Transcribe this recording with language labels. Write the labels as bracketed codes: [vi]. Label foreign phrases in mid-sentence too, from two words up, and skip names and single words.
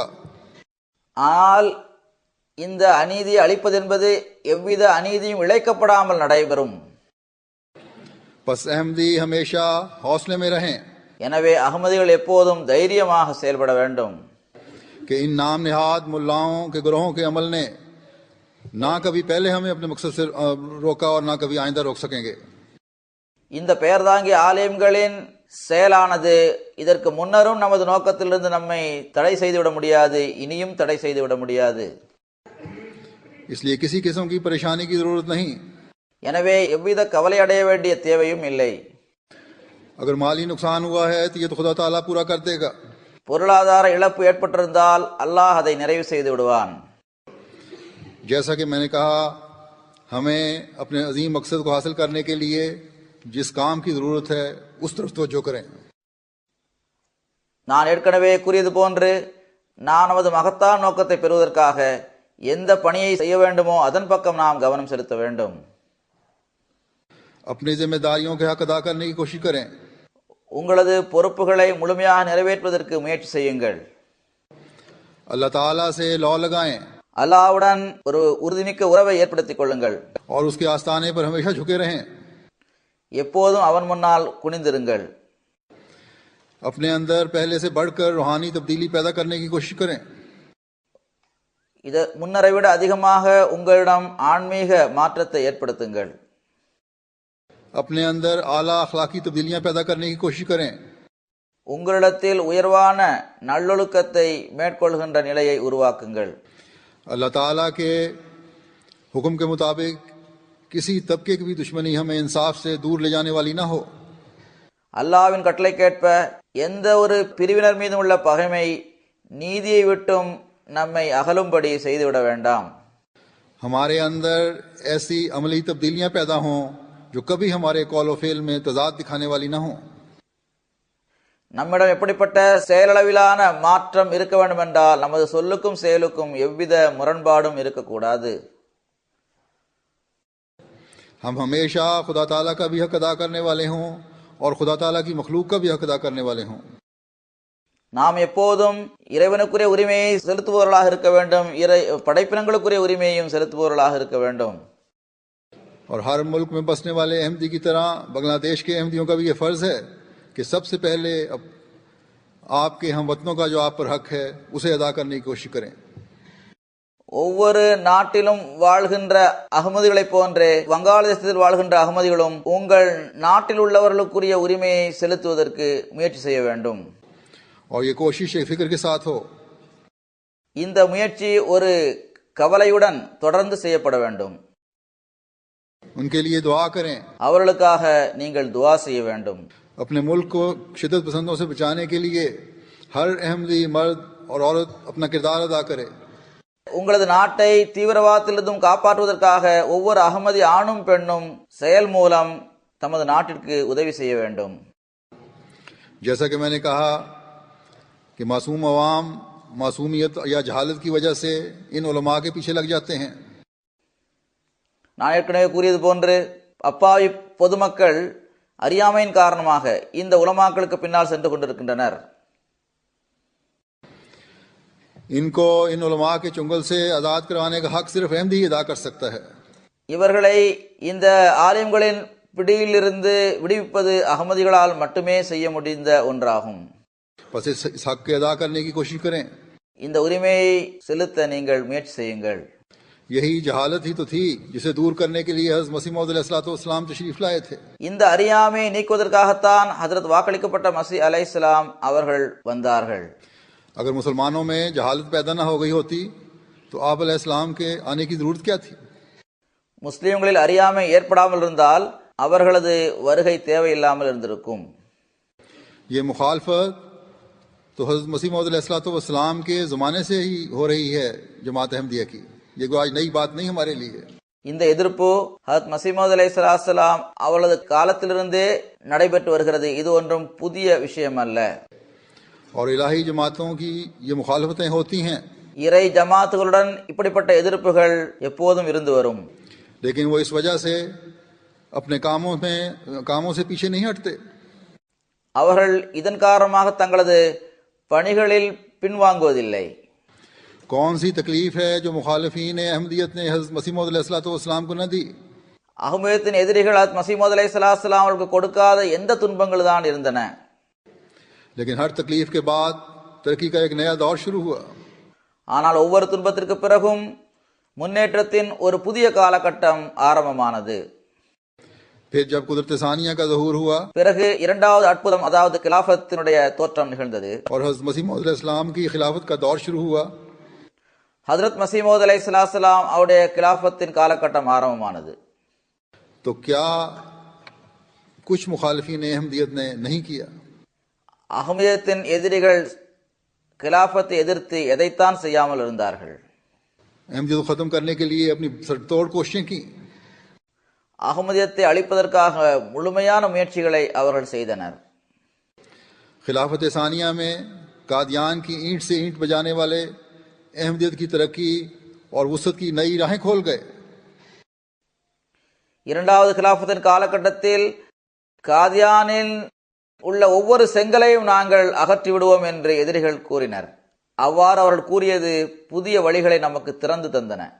[ta] ஆனால் இந்த அநீதியை அழிப்பது என்பது எவ்வித அநீதியும் இழைக்கப்படாமல் நடைபெறும். [ur] بس احمدی ہمیشہ حوصلے میں رہیں [ta] எனவே அகமதிகள் எப்போதும் தைரியமாக செயல்பட வேண்டும். [ur] کہ ان نام نہاد ملاؤں کے گروہوں کے عمل نے نہ کبھی پہلے ہمیں اپنے مقصد سے روکا اور نہ کبھی آئندہ روک سکیں گے. [ta] இந்த பெயர்தாங்கி ஆலயங்களின் செயலானது இதற்கு முன்னரும் நமது நோக்கத்திலிருந்து நம்மை தடை செய்துவிட முடியாது, இனியும் தடை செய்துவிட முடியாது. [ur] اس لیے کسی قسم کی پریشانی کی ضرورت نہیں. [ta] எனவே எவ்வித கவலை அடைய வேண்டிய தேவையும் இல்லை. [ur] اگر مالی نقصان ہوا ہے تو یہ تو خدا تعالیٰ پورا کر دے گا. [ta] பொருளாதார இழப்பு ஏற்பட்டிருந்தால் அல்லாஹ் அதை நிறைவு செய்து விடுவான். [ur] جیسا کہ میں نے کہا، ہمیں اپنے عظیم مقصد کو حاصل کرنے کے لیے جس کام کی ضرورت ہے اس طرف توجہ کریں. [ta] நான் ஏற்கனவே கூறியது போன்று நாம் நமது மகத்தான நோக்கத்தை பெறுவதற்காக எந்த பணியை செய்ய வேண்டுமோ அதன் பக்கம் நாம் கவனம் செலுத்த வேண்டும். [ur] اپنی ذمہ داریوں کے حق ادا کرنے کی کوشش کریں. [ta] உங்களது பொறுப்புகளை முழுமையாக நிறைவேற்றுவதற்கு முயற்சி செய்யுங்கள். [ur] اللہ تعالیٰ سے لو لگائیں [ta] அல்லாஹ்வுடன் ஒரு உறுதிமிக்க உறவை ஏற்படுத்திக் கொள்ளுங்கள். [ur] اور اس کے آستانے پر ہمیشہ جھکے رہیں. [ta] எப்போதும் அவன் முன்னால் குனிந்திருங்கள். [ur] اپنے اندر پہلے سے بڑھ کر روحانی تبدیلی پیدا کرنے کی کوشش کریں. [ta] இது முன்னரை விட அதிகமாக உங்களிடம் ஆன்மீக மாற்றத்தை ஏற்படுத்துங்கள். [ur] اپنے اندر اعلیٰ اخلاقی تبدیلیاں پیدا کرنے کی کوشش کریں. [ta] உங்களிடத்தில் உயர்வான நல்லொழுக்கத்தை மேற்கொள்கின்ற நிலையை உருவாக்குங்கள். [ur] اللہ تعالیٰ کے حکم کے مطابق کسی طبقے کی بھی دشمنی ہمیں انصاف سے دور لے جانے والی نہ ہو. [ta] அல்லாஹ்வின் கட்டளைக்கேற்ப எந்த ஒரு பிரிவினர் மீதும் உள்ள பகைமை நீதியை விட்டும் நம்மை அகலும்படி செய்துவிட வேண்டாம். [ur] ہمارے اندر ایسی عملی تبدیلیاں پیدا ہوں جو کبھی ہمارے قول و فعل میں تضاد دکھانے والی نہ ہوں. [ta] நம்மிடம் எப்படிப்பட்ட செயலளவிலான மாற்றம் இருக்க வேண்டும் என்றால் நமது சொல்லுக்கும் செயலுக்கும் எவ்வித முரண்பாடும் இருக்கக்கூடாது. [ur] ہم ہمیشہ خدا تعالیٰ کا بھی حق ادا کرنے والے ہوں اور خدا تعالیٰ کی مخلوق کا بھی حق ادا کرنے والے ہوں. [ta] நாம் எப்போதும் இறைவனுக்குரிய உரிமையை செலுத்துபவர்களாக இருக்க வேண்டும், படைப்பினங்களுக்குரிய உரிமையையும் செலுத்துபவர்களாக இருக்க வேண்டும். [ur] اور ہر ملک میں بسنے والے احمدی کی طرح بنگلہ دیش کے احمدیوں کا بھی یہ فرض ہے کہ سب سے پہلے آپ کے ہم وطنوں کا جو آپ پر حق ہے اسے ادا کرنے کی کوشش کریں. [ta] ஒவ்வொரு நாட்டிலும் வாழ்கின்ற அகமதிகளைப் போன்றே வங்காளதேசத்தில் வாழ்கின்ற அகமதிகளும் உங்கள் நாட்டில் உள்ளவர்களுக்குரிய உரிமையை செலுத்துவதற்கு முயற்சி செய்ய வேண்டும். [ur] اور یہ کوشش ایک فکر کے ساتھ ہو. [ta] இந்த முயற்சி ஒரு கவலையுடன் தொடர்ந்து செய்யப்பட வேண்டும். [ur] ان کے لیے دعا کریں. [ta] அவர்களுக்காக நீங்கள் துஆ செய்ய வேண்டும். [ur] اپنے ملک کو شدت پسندوں سے بچانے کے لیے ہر احمدی مرد اور عورت اپنا کردار ادا کرے. [ta] உங்களது நாட்டை தீவிரவாதத்திலிருந்தும் காப்பாற்றுவதற்காக ஒவ்வொரு அகமதி ஆணும் பெண்ணும் செயல் மூலம் தமது நாட்டிற்கு உதவி செய்ய வேண்டும். [ur] جیسا کہ میں نے کہا کہ معصوم عوام معصومیت یا جہالت کی وجہ سے ان علماء کے پیچھے لگ جاتے ہیں. [ta] நான் ஏற்கனவே கூறியது போன்று அப்பாவி பொதுமக்கள் அறியாமையின் காரணமாக இந்த உலமாக்களுக்கு பின்னால் சென்று கொண்டிருக்கின்றனர். [ur] ان کو ان علماء کے چنگل سے آزاد کروانے کا حق صرف احمدی ہی ادا کر سکتا ہے. [ta] இவர்களை இந்த ஆலிம்களின் பிடியிலிருந்து விடுவிப்பது அகமதிகளால் மட்டுமே செய்ய முடிந்த ஒன்றாகும். [ur] بس اس حق کے ادا کرنے کی کوشش کریں. [ta] இந்த உரிமையை செலுத்த நீங்கள் முயற்சி செய்யுங்கள். [ur] یہی جہالت ہی تو تھی جسے دور کرنے کے لیے حضرت مسیح موعود علیہ السلام تشریف لائے تھے. [ta] இந்த அறியாமையை நீக்குவதற்காகத்தான் ஹஜ்ரத் வாக்களிக்கப்பட்ட மஸீஹ் அலைஹிஸ்ஸலாம் அவர்கள் வந்தார்கள். [ur] اگر مسلمانوں میں جہالت پیدا نہ ہو گئی ہوتی تو آپ علیہ السلام کے آنے کی ضرورت کیا تھی. [ta] முஸ்லிம்களில் அறியாமை ஏற்படாமல் இருந்தால் அவர்களது வருகை தேவையில்லாமல் இருந்திருக்கும். [ur] یہ مخالفت تو حضرت مسیح موعود علیہ السلام کے زمانے سے ہی ہو رہی ہے جماعت احمدیہ کی. یہ کوئی آج نئی بات نہیں ہمارے لیے. [ta] இந்த எதிர்ப்பு ஹஜ்ரத் மஸீஹ் மவ்ஊத் அலைஹிஸ்ஸலாம் அவளது காலத்திலிருந்தே நடைபெற்று வருகிறது. இது ஒன்றும் புதிய விஷயம் அல்ல. [ur] اور الٰہی جماعتوں کی یہ مخالفتیں ہوتی ہیں, [ta] இறை ஜமாத்துகளுடன் இப்படிப்பட்ட எதிர்ப்புகள் எப்போதும் இருந்து வரும். [ur] لیکن وہ اس وجہ سے اپنے کاموں سے پیچھے نہیں ہٹتے. [ta] அவர்கள் இதன் காரணமாக தங்களது பணிகளில் பின்வாங்குவதில்லை. [ur] کون سی تکلیف ہے جو مخالفین احمدیت نے حضرت مسیح موعود علیہ السلام کو نہ دی. [ta] அஹ்மதியத்தின் எதிரிகள் ஹஜ்ரத் மஸீஹ் மவ்ஊத் அலைஹிஸ்ஸலாம் அவர்களுக்கு கொடுக்காத எந்த துன்பங்கள் தான் இருந்தன. [ur] لیکن ہر تکلیف کے بعد ترقی کا ایک نیا دور شروع ہوا. [ta] ஆனால் ஒவ்வொரு துன்பத்திற்கு பிறகும் முன்னேற்றத்தின் ஒரு புதிய காலகட்டம் ஆரம்பமானது. [ur] پھر جب قدرت ثانیہ کا ظہور ہوا [ta] பிறகு இரண்டாவது அற்புதம் அதாவது கிலாஃபத்தினுடைய தோற்றம் நிகழ்ந்தது. [ur] اور حضرت مسیح موعود علیہ السلام کی خلافت کا دور شروع ہوا, [ta] ஹஜ்ரத் மஸீஹ் மவ்ஊத் அலைஹிஸ்ஸலாம் அவருடைய கிலாஃபத்தின் காலகட்டம் ஆரம்பமானது. [ur] تو کیا کچھ مخالفین احمدیت نے نہیں کیا. [ta] அஹ்மதியத்தின் எதிரிகள் கிலாஃபத்தை எதிர்த்து எதைத்தான் செய்யாமல் இருந்தார்கள். [ur] احمدیت کو ختم کرنے کے لیے اپنی سر توڑ کوششیں کیں. [ta] அஹ்மதியத்தை அழிப்பதற்காக முழுமையான முயற்சிகளை அவர்கள் செய்தனர். [ur] خلافت ثانیہ میں قادیان کی اینٹ سے اینٹ بجانے والے احمدیت کی ترقی اور وسعت کی نئی راہیں کھول گئے. [ta] இரண்டாவது கிலாஃபத்தின் காலகட்டத்தில் காதியானில் உள்ள ஒவ்வொரு செங்கலையும் நாங்கள் அகற்றி விடுவோம் என்று எதிரிகள் கூறினர். அவ்வாறு அவர்கள் கூறியது புதிய வழிகளை நமக்கு திறந்து தந்தன.